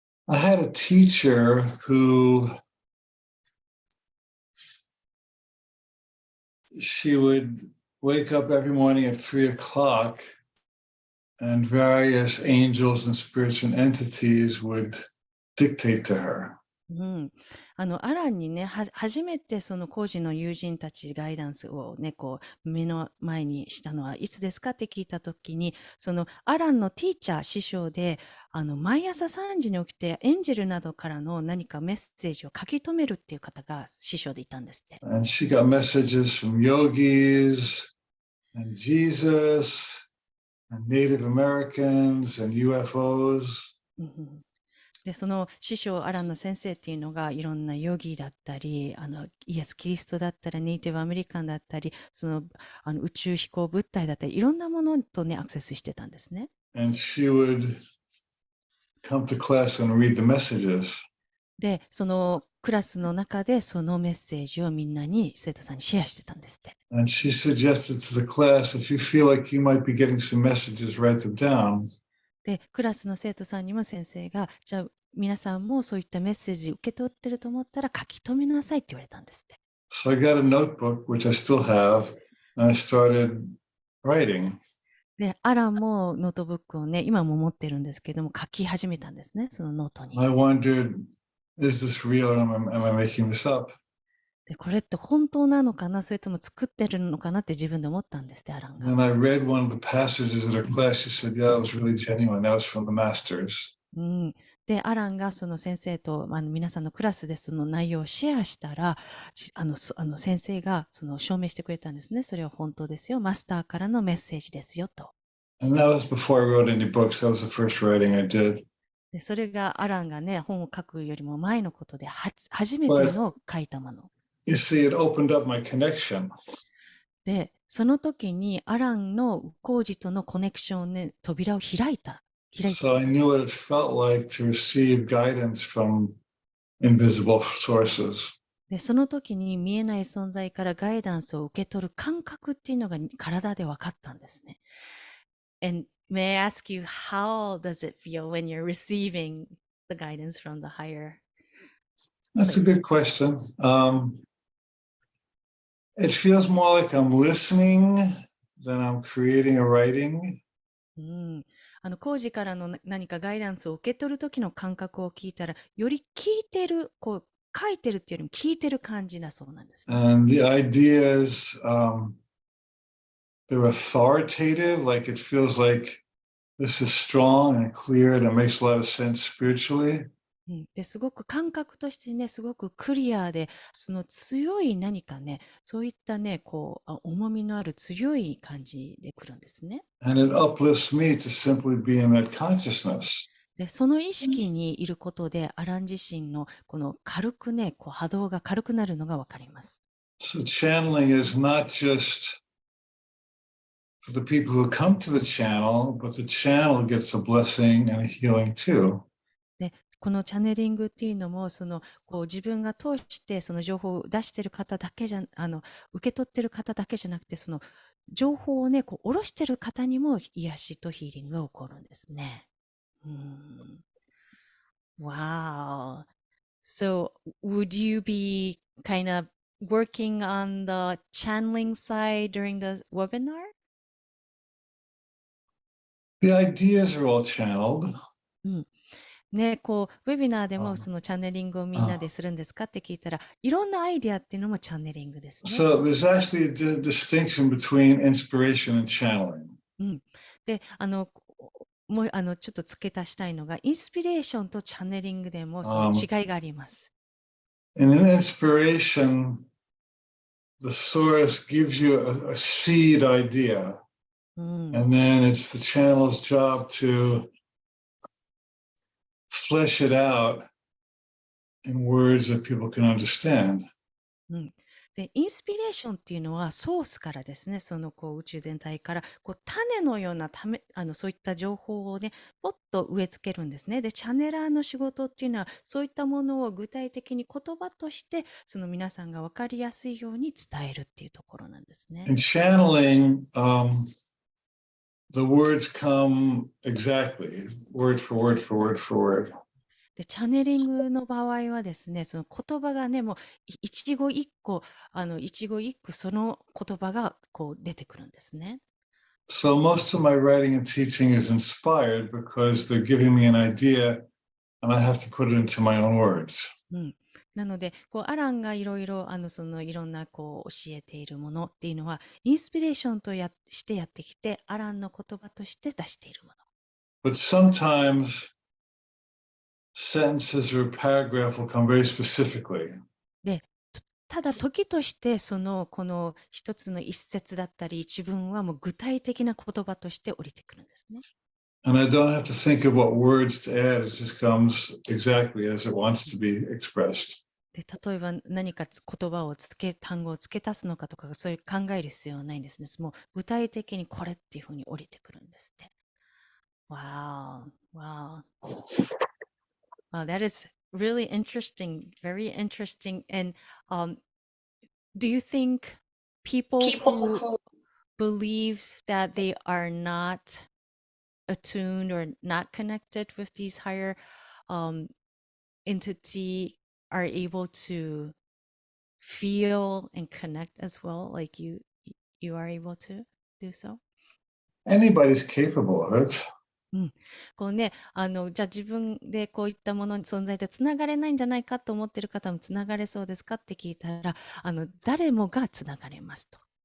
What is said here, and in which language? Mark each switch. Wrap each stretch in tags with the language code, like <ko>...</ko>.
<en>I had a teacher who she would wake up every morning at 3 o'clock and various angels and spiritual entities would dictate to her.</en> <ja>うん、アランにね、初めてその高次の友人たちガイダンスをね、目の前にしたのはいつですかって聞いたときに、そのアランのティーチャー、師匠で、毎朝3時に起きてエンジェルなどからの何かメッセージを書き留めるっていう方が師匠でいたんですって。</ja> <en>And she got messages from yogis and Jesus and Native Americans and UFOs.</en> <ja>で、その師匠アランの先生っていうのがいろんなヨギだったり、イエス・キリストだったり、ネイティブアメリカンだったり、その宇宙飛行物体だったり、いろんなものとね、アクセスしてたんですね。</ja> <en>And she would come to class and read the messages.</en> <ja>で、そのクラスの中でそのメッセージをみんなに、生徒さんにシェアしてたんですって。</ja> <en>And she suggested to the class, if you feel like you might be getting some messages, write them down.</en> <ja>で、クラスの生徒さんにも先生が、じゃあ皆さんもそういったメッセージ受け取ってると思ったら書き留めなさいって言われたんですって。</ja> <en>So I got a notebook, which I still have, and I started writing.</en> <ja>で、アランもノートブックをね、今も持ってるんですけども、書き始めたんですね、そのノートに。</ja> <en>I wondered, is this real or am I making this up?</en> <ja>で、これって本当なのかな、それとも作ってるのかなって自分で思ったんですって、アランが。</ja> <en>And I read one of the passages at her class. She said, yeah, it was really genuine. That was from the masters.</en> <ja>うん、で、アランがその先生と皆さんのクラスでその内容をシェアしたら、先生がその証明してくれたんですね。それは本当ですよ。マスターからのメッセージですよと。</ja> <en>And that was before I wrote any books. That was the first writing I did.</en> <ja>で、それがアランがね、本を書くよりも前のことで、初めての書いたもの。</ja> <en>You see, it opened up my connection.</en> <ja>で、その時にアランのコージとのコネクションね、扉を開いた。</ja> <en>So I knew what it felt like to receive guidance from invisible sources.</en> <ja>で、その時に見えない存在からガイダンスを受け取る感覚っていうのが体で分かったんですね。</ja> <en>And may I ask you, how does it feel when you're receiving the guidance from the higher? That's a good question. It feels more like I'm listening than I'm creating or writing.</en> <ja>工事からの何かガイダンスを受け取る時の感覚を聞いたら、より聞いてる、書いてるっていうよりも聞いてる感じだそうなんですね。</ja> <en>And the ideas, they're authoritative, like it feels like this is strong and clear and it makes a lot of sense spiritually.</en> <ja>ですごく感覚としてね、すごくクリアで、その強い何かね、そういったね、重みのある強い感じで来るんですね。</ja> <en>And it uplifts me to simply be in that consciousness.</en> <ja>で、その意識にいることで、アラン自身のこの軽くね、波動が軽くなるのがわかります。</ja> <en>So channeling is not just for the people who come to the channel, but the channel gets a blessing and a healing too.</en> <ja>で、このチャネリングっていうのも、自分が通してその情報を出してる方だけじゃ、受け取ってる方だけじゃなくて、その情報をね、下ろしてる方にも癒しとヒーリングが起こるんですね。</ja> <en>Wow. So would you be kind of working on the channeling side during the webinar? The ideas are all channeled.</en> <ja>ね、ウェビナーでもそのチャネリングをみんなでするんですかって聞いたら、いろんなアイディアっていうのもチャネリングですね。</ja> <en>So there's actually a distinction between inspiration and channeling.</en> <ja>で、もうちょっと付け足したいのが、インスピレーションとチャネリングでもその違いがあります。</ja> <en>In an inspiration, the source gives you a seed idea, and then it's the channel's job to flesh it out in words that people can understand.</en> <ja>で、インスピレーションっていうのはソースからですね、その宇宙全体から種のようなそういった情報をね、ポッと植え付けるんですね。で、チャネラーの仕事っていうのは、そういったものを具体的に言葉として、その皆さんが分かりやすいように伝えるっていうところなんですね。</ja> <en>In channeling, the words come exactly, word for word for word for word.</en> <ja>で、チャネリングの場合はですね、その言葉がね、もう一語一句、一語一句その言葉が出てくるんですね。</ja> <en>So most of my writing and teaching is inspired because they're giving me an idea and I have to put it into my own words.</en> <ja>なので、アランがいろいろ、いろんな教えているものっていうのは、インスピレーションとしてやってきて、アランの言葉として出しているもの。</ja> <en>But sometimes sentences or a paragraph will come very specifically.</en> <ja>で、ただ時としてこの一つの一節だったり一文はもう具体的な言葉として降りてくるんですね。</ja> <en>And I don't have to think of what words to add. It just comes exactly as it wants to be expressed.</en> <ja>で、例えば何か単語を付け足すのかとか、そういう考える必要はないんですね。もう具体的にこれっていうふうに降りてくるんですって。</ja> <en>Wow, wow. Wow, that is really interesting, very interesting. And do you think people who believe that they are not attuned or not connected with these higher um, entity are able to feel and connect as well, like you are able to do so? Anybody's capable of it.</en> <ja>こうね、じゃあ自分でこういったものに存在とつながれないんじゃないかと思ってる方もつながれそうですかって聞いたら、誰もがつながれますと。</ja>